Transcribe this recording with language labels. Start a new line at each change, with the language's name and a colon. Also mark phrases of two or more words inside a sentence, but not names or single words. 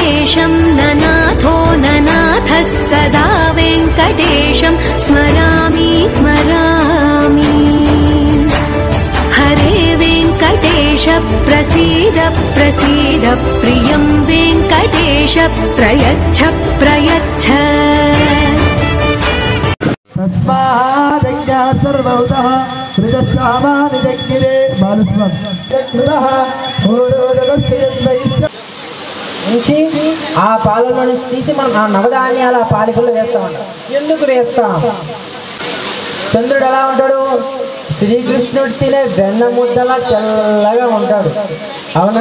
Sanskrit: वेङ्कटेशं ननाथो ननाथः सदा वेङ्कटेशं स्मरामि स्मरामि। हरे वेङ्कटेश प्रसीद प्रसीद प्रियं वेङ्कटेश प्रयच्छ प्रयच्छ।
Telugu: सर्वतः నుంచి ఆ పాలలో నుంచి తీసి మనం ఆ నవధాన్యాల పాలికల్లో వేస్తామంట. ఎందుకు వేస్తాం? చంద్రుడు ఎలా ఉంటాడు? శ్రీకృష్ణుడు తినే వెన్న ముద్దలా తెల్లగా ఉంటాడు, అవునా?